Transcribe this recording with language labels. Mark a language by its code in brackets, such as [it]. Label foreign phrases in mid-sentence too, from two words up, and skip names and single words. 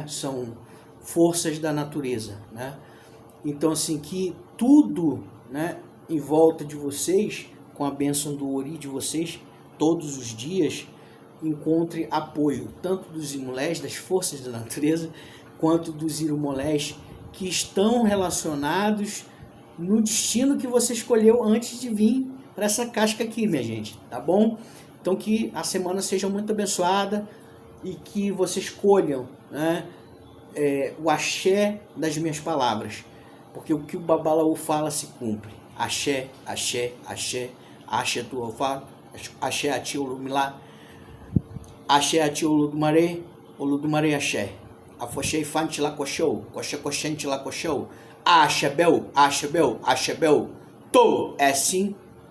[pt] São forças da natureza, né? Então, assim, que tudo, né, em volta de vocês, com a bênção do Ori de vocês, todos os dias, encontre apoio, tanto dos Imulés, das forças da natureza, quanto dos Irumolés, que estão relacionados no destino que você escolheu antes de vir para essa casca aqui, minha gente, tá bom? Então, que a semana seja muito abençoada e que vocês escolham, né, o axé das minhas palavras, porque o que o Babalaô fala se cumpre. [yo] Axé, axé, axé, axé tu ofá, axé ati olumilá, axé ati oludumaré axé, afoxei fante lá coxou, coxé coxente lá coxou, axé bel, to, [pt] é sim,